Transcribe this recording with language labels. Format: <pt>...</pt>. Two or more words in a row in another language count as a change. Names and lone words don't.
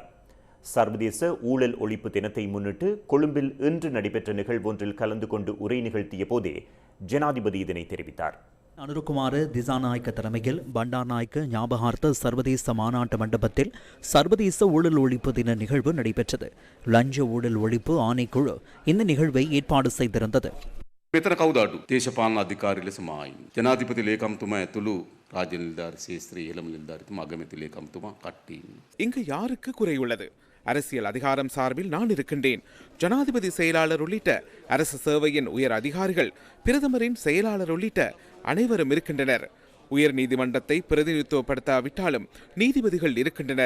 <ta>சர்வதேச ஊழல் ஒழிப்பு தினத்தை முன்னிட்டு கொழும்பில் இன்று நடைபெற்ற நிகழ்வொன்றில் கலந்து கொண்டு உரை நிகழ்த்திய போதே ஜனாதிபதி இதனை தெரிவித்தார். அனுரகுமார திசாநாயக்க தலைமையில் பண்டார்நாயக்க ஞாபகார்த்த சர்வதேச மாநாட்டு மண்டபத்தில் சர்வதேச ஊழல் ஒழிப்பு தின நிகழ்வு நடைபெற்றது. லஞ்ச ஊழல் ஒழிப்பு ஆணைக்குழு இந்த நிகழ்வை ஏற்பாடு செய்திருந்தது.</ta> <si>මෙතන කවුද අඩු? දේශපාලන අධිකාරී ලෙස මායින්. ජනාධිපති ලේකම්තුමා ඇතුළු රාජ්‍ය නිලධාරී ශාස්ත්‍රීය ඉහළම නිලධාරීතුමා අගමැති ලේකම්තුමා කට්ටිය.</si> <ta>இங்கு யாருக்கு குறை உள்ளது? அரசியல் அதிகாரம் சார்பில் நான் இருக்கின்றேன். ஜனாதிபதி செயலாளர் உள்ளிட்ட அரசு சேவையின் உயர் அதிகாரிகள், பிரதமரின் செயலாளர் உள்ளிட்ட அனைவரும் இருக்கின்றனர். உயர் நீதிமன்றத்தை பிரதிநிதித்துவப்படுத்தாவிட்டாலும் நீதிபதிகள் இருக்கின்றனர்.</ta>